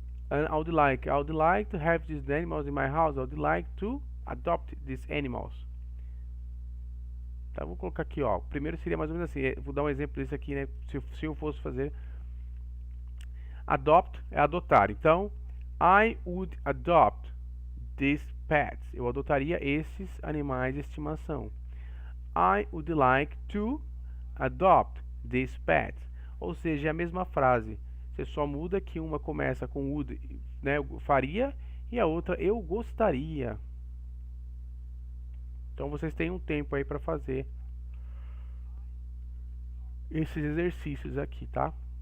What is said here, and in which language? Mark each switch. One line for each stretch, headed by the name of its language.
English: And I would like to have these animals in my house. I would like to adopt these animals.
Portuguese: Tá, vou colocar aqui, ó. Primeiro seria mais ou menos assim. Vou dar um exemplo desse aqui, né? Se eu fosse fazer. Adopt é adotar.
English: Então, I would adopt these pets.
Portuguese: Eu adotaria esses animais de estimação.
English: I would like to adopt these pets.
Portuguese: Ou seja, é a mesma frase. Você só muda que uma começa com would, né? Eu faria, e a outra eu gostaria. Então vocês têm um tempo aí para fazer esses exercícios aqui, tá?